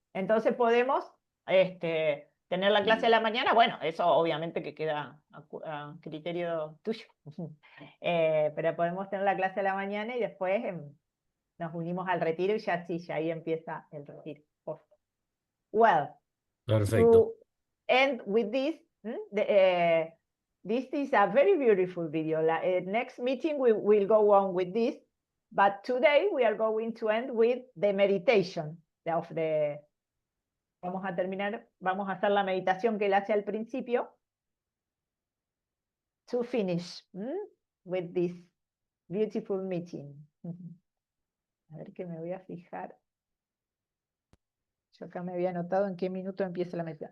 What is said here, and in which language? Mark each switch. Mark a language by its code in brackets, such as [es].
[es] Entonces podemos tener la clase a la mañana. Bueno, eso obviamente que queda a criterio tuyo. Pero podemos tener la clase a la mañana y después nos unimos al retiro y ya sí, ya ahí empieza el retiro. [en] Well, [es] Perfecto. [en] to end with this, this is a very beautiful video. Next meeting we will go on with this, but today we are going to end with the meditation of the... [es] Vamos a terminar, vamos a hacer la meditación que él hace al principio. [en] To finish with this beautiful meeting. [es] A ver que me voy a fijar. Yo acá me había anotado en qué minuto empieza la meditación.